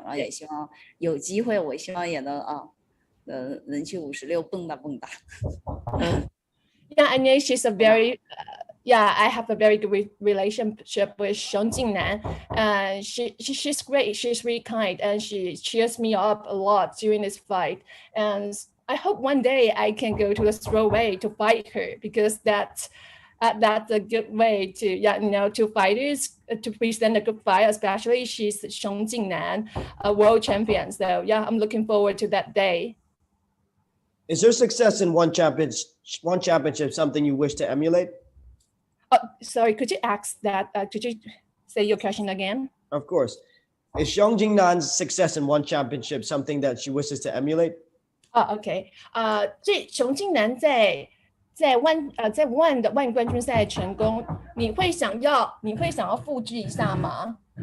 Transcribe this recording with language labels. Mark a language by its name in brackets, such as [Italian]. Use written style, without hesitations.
[Chinese] 然后也希望有机会，我希望也能能去56蹦跶。 [English] Yeah, I know she's a very I have a very good relationship with Xiong Jingnan. She's great. She's really kind, and she cheers me up a lot during this fight. And I hope one day I can go to the Strawweight to fight her, because that's a good way to to fighters to present a good fight. Especially she's Xiong Jingnan, a world champion. So I'm looking forward to that day. Is her success in one championship something you wish to emulate? Sorry, could you ask that? Could you say your question again? Of course. Is Xiong Jingnan's success in one championship something that she wishes to emulate? OK. [Chinese] 这熊静南在one 的万冠军赛成功，你会想要复制一下吗？